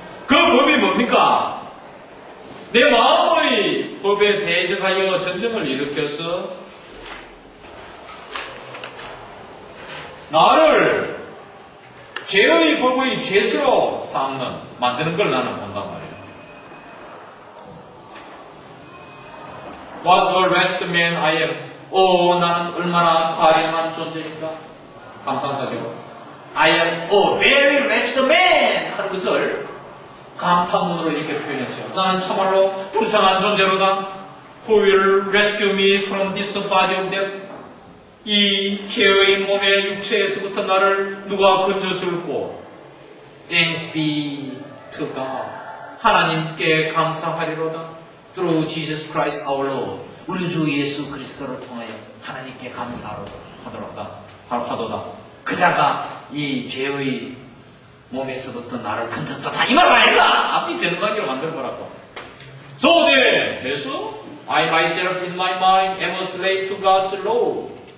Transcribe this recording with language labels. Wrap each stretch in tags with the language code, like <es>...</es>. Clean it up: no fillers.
<ko>그 법이 뭡니까? 내 마음의 법에 대적하여 전쟁을 일으켜서 나를 죄의 법의 죄수로 만드는 걸 나는 본단 말이에요.</ko> <en>What a wretched man I am.</en> <ko>나는 얼마나 가련한 존재인가. 감탄사죠.</ko> <en>I am a very wretched man</en> <ko>하는 것을 감탄문으로 이렇게 표현했어요. 나는 참말로 불쌍한 존재로다.</ko> <en>Who will rescue me from this body of death?</en> <ko>이 죄의 몸의 육체에서부터 나를 누가 건져줄고.</ko> <en>Thanks be to God.</en> <ko>하나님께 감사하리로다.</ko> <en>Through Jesus Christ our Lord.</en> <ko>우리 주 예수 그리스도를 통하여 하나님께 감사하도다. 그자가 이 죄의 몸에서부터 나를 건졌다. 이 말 아닌가? 앞이 정확하게 만들어보라고.</ko> <en>So then,</en> <ko>그래서</ko> <en>I myself in my mind am a slave to God's law.</en>